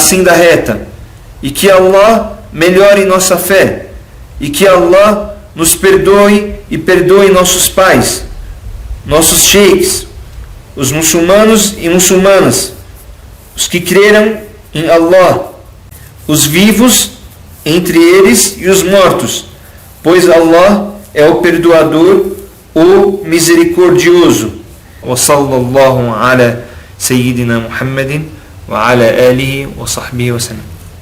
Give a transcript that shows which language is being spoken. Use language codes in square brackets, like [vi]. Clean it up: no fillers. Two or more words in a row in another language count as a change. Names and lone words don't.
[pt] senda reta, e que Allah melhore nossa fé, e que Allah nos perdoe e perdoe nossos pais, nossos sheikhs, os muçulmanos e muçulmanas, os que creram em Allah, os vivos entre eles e os mortos, pois Allah é o perdoador, o misericordioso. [ar] وصلى الله على سيدنا محمد وعلى آله وصحبه وسلم.